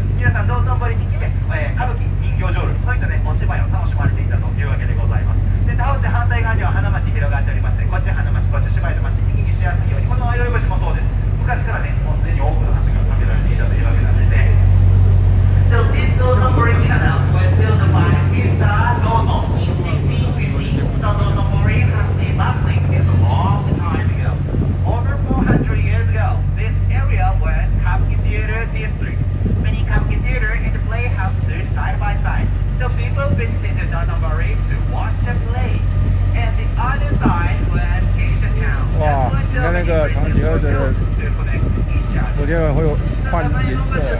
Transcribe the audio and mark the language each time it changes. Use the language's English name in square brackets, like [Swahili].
[Japanese] 皆さん道頓堀に来て、歌舞伎人形浄瑠璃そういったねお芝居を楽しまれていたというわけでございます。で倒して反対側には花町広がっておりまして、こっち花町こっち芝居の町行き来しやすいようにこの宵越しもそうです。昔からねもうすでに多くの橋が架けられていたというわけなんですね。 [English] So this Dotonbori canal was built by Mr. Doton in 1650. So Dotonbori has been bustling since a long time ago. Over 400 years ago, this area was Kabuki Theater District. Many Kabuki Theater and playhouse stood side by side. So people visited to Dotonbori to watch a play. And the other side was Asian Town. [Chinese] 哇，你看那个唐吉诃德的，昨天会有换颜色。